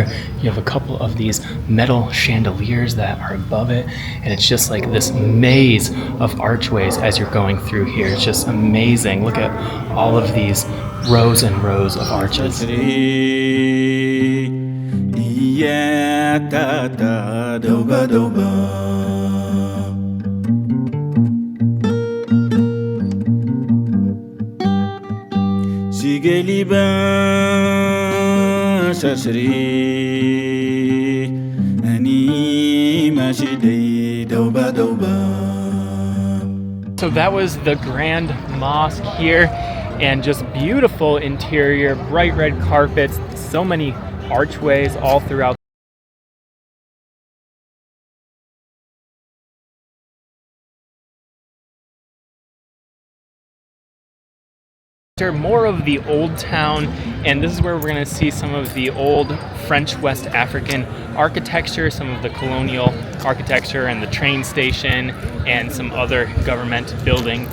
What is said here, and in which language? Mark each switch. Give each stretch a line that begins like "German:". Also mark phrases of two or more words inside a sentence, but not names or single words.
English: You have a couple of these metal chandeliers that are above it, and it's just like this maze of archways as you're going through here. It's just amazing. Look at all of these rows and rows of arches. Yeah, da da doba doba. Shigeli ba shashri ani mashidei doba doba. So that was the Grand Mosque here, and just beautiful interior, bright red carpets, so many archways all throughout. More of the old town, and this is where we're going to see some of the old French West African architecture, some of the colonial architecture, and the train station, and some other government buildings.